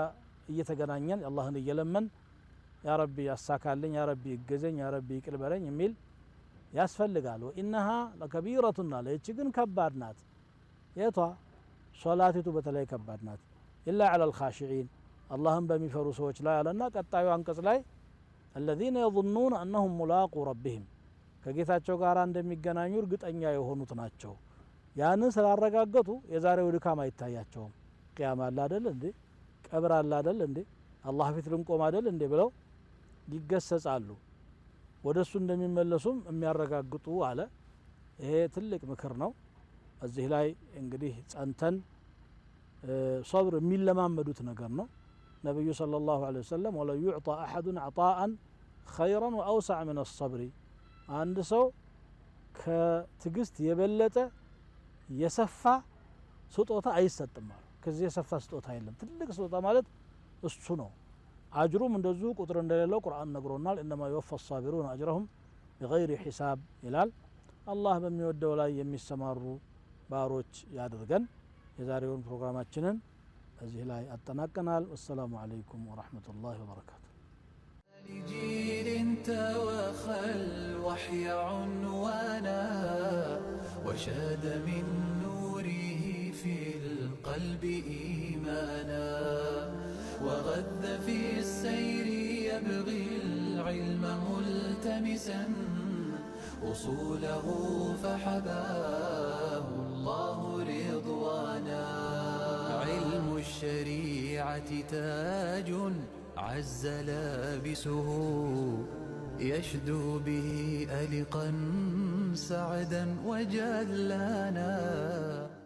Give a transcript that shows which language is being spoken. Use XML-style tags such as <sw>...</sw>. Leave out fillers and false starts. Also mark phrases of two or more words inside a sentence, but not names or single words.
<am>እየተገናኘን አላህን እየለመን</am> <ar>يا ربي</ar> <am>ያሳካልኝ፣</am> <ar>يا ربي</ar> <am>ይገዘኝ፣</am> <ar>يا ربي</ar> <am>ይቅር በለኝ የሚል ያስፈልጋል።</am> <ar>وإنها لكبيرة</ar> <am>ለይቺ ግን ከባድ ናት። የቷ ሶላቲቱ በተለይ ከባድ ናት።</am> <ar>إلا على الخاشعين</ar> <am>አላህን በሚፈሩ ሰዎች ላይ አለና ቀጣዩ አንቀጽ ላይ</am> <ar>الذين يظنون أنهم ملاقو ربهم</ar> <am>ከጌታቸው ጋር እንደሚገናኙ እርግጠኛ የሆኑት ናቸው። ያንን ስላረጋገጡ የዛሬው ድካም አይታያቸውም። ቂያማ አለ አይደል እንዴ? ቀብር አለ አይደል እንዴ? አላህ ፊት ልንቆም አይደል እንዴ ብለው ይገሰጻሉ። ወደሱ እንደሚመለሱም የሚያረጋግጡ አለ። ይሄ ትልቅ ምክር ነው። እዚህ ላይ እንግዲህ ጸንተን ሶብር የሚለማመዱት ነገር ነው። ነብዩ</am> <ar>صلى الله عليه وسلم ولا يعطى احد عطاء خيرا واوسع من الصبر</ar> <am>አንድ ሰው ከትግስት የበለጠ የሰፋ ስጦታ አይሰጥም ማለት ከዚህ የሰፋ ስጦታ የለም። ትልቅ ስጦታ ማለት እሱ ነው። አጅሩም እንደዚሁ ቁጥር እንደሌለው ቁርአን ነግሮናል።</am> <ar>انما يوفى الصابرون اجرهم بغير حساب</ar> <am>ይላል። አላህ በሚወደው ላይ የሚሰማሩ ባሮች ያድርገን። የዛሬውን ፕሮግራማችንን እዚህ ላይ አጠናቀናል።</am> <ar>والسلام عليكم ورحمة الله وبركاته። لجيل توخى الوحي عنوانا وشاد من نوره في القلب إيمانا وغذ في السير يبغي العلم ملتمسا أصوله فحباه الله رضوانا علم الشريعة تاج عز لابسه يشدو به ألقا سعدا وجلانا</ar>